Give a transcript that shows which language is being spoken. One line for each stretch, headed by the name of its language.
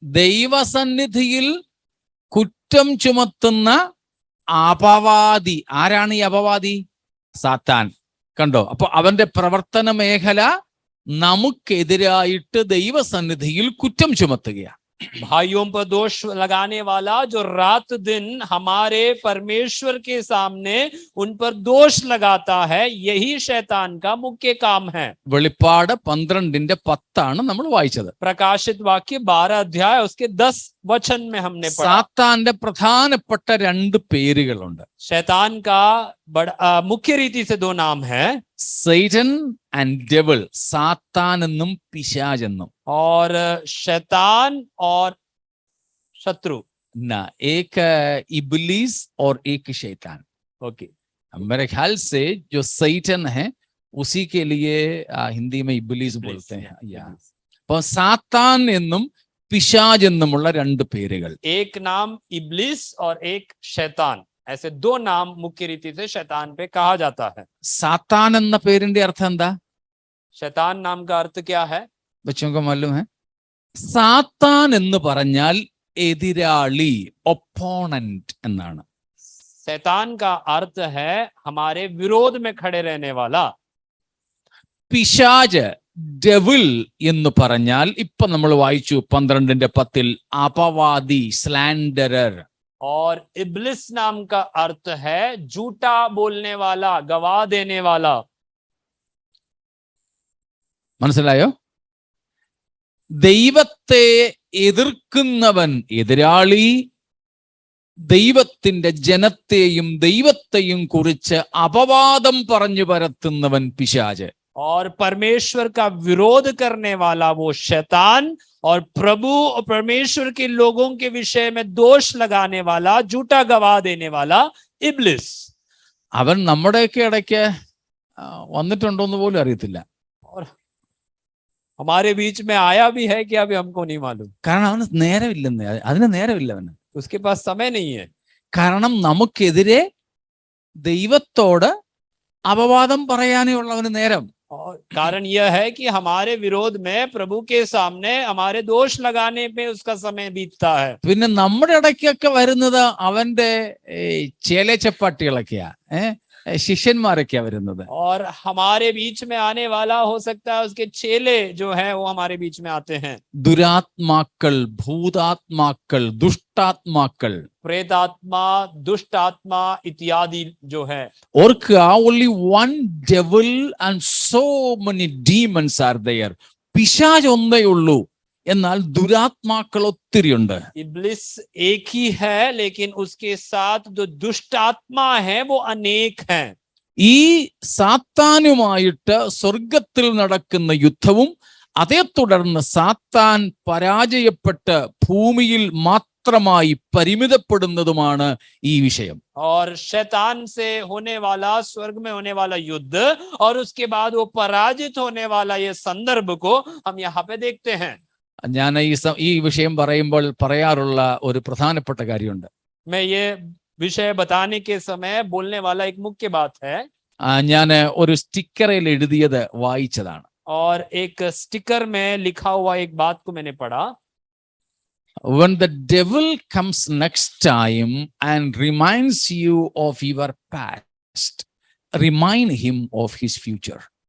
Malayalam: ദൈവസന്നിധിയിൽ കുറ്റം ചുമത്തുന്ന അപവാദി. ആരാണ് ഈ അപവാദി? സാത്താൻ. കണ്ടോ? അപ്പൊ അവന്റെ പ്രവർത്തന മേഖല നമുക്കെതിരായിട്ട് ദൈവസന്നിധിയിൽ കുറ്റം ചുമത്തുകയാണ്.
Hindi: भाइयों पर दोष लगाने वाला जो रात दिन हमारे परमेश्वर के सामने उन पर दोष लगाता है, यही शैतान का मुख्य काम है.
Malayalam: വെളിപ്പാട് 12:10 നമ്മൾ വായിച്ചത്.
Hindi: प्रकाशित वाक्य 12 अध्याय उसके 10 वचन में हमने पढ़ा.
Malayalam: സാത്താന്റെ പ്രധാനപ്പെട്ട 2 പേരുകളുണ്ട്.
Hindi: शैतान का मुख्य रीति से 2 नाम है.
English: Satan and devil,
Malayalam: സാത്താൻ എന്നും പിശാച് എന്നും.
Hindi: और शैतान और शत्रु. ना एक इबलीस और एक शैतान. ओके. मेरे ख्याल से जो सैटन है उसी के लिए हिंदी में इबलीस बोलते हैं.
Malayalam: അപ്പോൾ സാത്താൻ എന്നും പിശാച് എന്നുമുള്ള രണ്ട് പേരുകൾ.
Hindi: एक नाम इब्लिस और एक शैतान, ऐसे दो नाम मुख्य रीति से शैतान पे कहा जाता है.
Malayalam: സാത്താൻ എന്ന പേരിന്റെ അർത്ഥം എന്താ?
Hindi: शैतान नाम का अर्थ क्या है? बच्चों को मालूम है?
Malayalam: സാത്താൻ എന്ന് പറഞ്ഞാൽ എതിരാളി, ഒപ്പോണന്റ് എന്നാണ്.
Hindi: शैतान का अर्थ है हमारे विरोध में खड़े रहने वाला.
Malayalam: പിശാച്, ഡെവിൾ എന്ന് പറഞ്ഞാൽ ഇപ്പൊ നമ്മൾ വായിച്ചു 12:10 അപവാദി, സ്ലാൻഡറർ.
Hindi: और इब्लिस नाम का अर्थ है झूठा बोलने वाला, गवाह देने वाला.
Malayalam: മനസ്സിലായോ? ദൈവത്തെ എതിർക്കുന്നവൻ എതിരാളി, ദൈവത്തിന്റെ ജനത്തെയും ദൈവത്തെയും കുറിച്ച് അപവാദം പറഞ്ഞു പരത്തുന്നവൻ പിശാച്.
Hindi: और परमेश्वर का विरोध करने वाला वो शैतान, और प्रभु और परमेश्वर के लोगों के विषय में दोष लगाने वाला, झूठा गवाह देने वाला इब्लिस.
Malayalam: അവൻ നമ്മുടെയൊക്കെ ഇടയ്ക്ക് വന്നിട്ടുണ്ടോ എന്ന് പോലും അറിയത്തില്ല.
Hindi: और हमारे बीच में आया भी है कि अभी हमको नहीं मालूम.
Malayalam: കാരണം അവന് നേരമില്ലെന്ന്, അതിന് നേരമില്ല അവന്.
Hindi: उसके पास समय नहीं है.
Malayalam: കാരണം നമുക്കെതിരെ ദൈവത്തോട് അപവാദം പറയാനേ ഉള്ളവന് നേരം.
Hindi: और कारण यह है कि हमारे विरोध में प्रभु के सामने हमारे दोष लगाने पे उसका समय बीतता है.
Malayalam: പിന്നെ നമ്മുടെ ഇടയ്ക്കൊക്കെ വരുന്നത് അവന്റെ ചേലേച്ചപ്പാട്ടികളൊക്കെയാ, ശിഷ്യന്മാരൊക്കെയാ വരുന്നത്.
Hindi: और हमारे बीच में आने वाला हो सकता है उसके चेले जो है वो हमारे बीच में आते हैं.
Malayalam: ദുരാത്മാക്കൾ, ഭൂതാത്മാക്കൾ, ദുഷ്ടാത്മാക്കൾ.
Hindi: प्रेतात्मा, दुष्ट आत्मा इत्यादि जो है.
Malayalam: ഓർക്കുക,
English: only one devil and so many demons are there.
Malayalam: പിശാച് ഒന്നേ ഉള്ളൂ, എന്നാൽ ദുരാത്മാക്കൾ ഒത്തിരിയുണ്ട്.
Hindi: इब्लिस एक ही है, लेकिन उसके साथ जो दुष्ट आत्मा है वो अनेक हैं.
Malayalam: ഈ സാത്താനുമായിട്ട് സ്വർഗത്തിൽ നടക്കുന്ന യുദ്ധവും അതേ തുടർന്ന് സാത്താൻ പരാജയപ്പെട്ട് ഭൂമിയിൽ മാത്രമായി പരിമിതപ്പെടുന്നതുമാണ് ഈ വിഷയം.
Hindi: और शैतान से होने वाला, स्वर्ग में होने वाला युद्ध, और उसके बाद वो पराजित होने वाला ये संदर्भ को हम यहाँ पे देखते हैं.
Malayalam: ഞാൻ ഈ വിഷയം പറയുമ്പോൾ പറയാറുള്ള ഒരു പ്രധാനപ്പെട്ട കാര്യമുണ്ട്.
Hindi: मैं ये विषय बताने के समय बोलने वाला एक मुख्य बात है.
Malayalam: ഞാൻ ഒരു സ്റ്റിക്കറിൽ എഴുതിയത് വായിച്ചതാണ്.
Hindi: और एक स्टिकर में लिखा हुआ एक बात को मैंने पढ़ा.
English: When the devil comes next time and reminds you of your past, remind him of his future.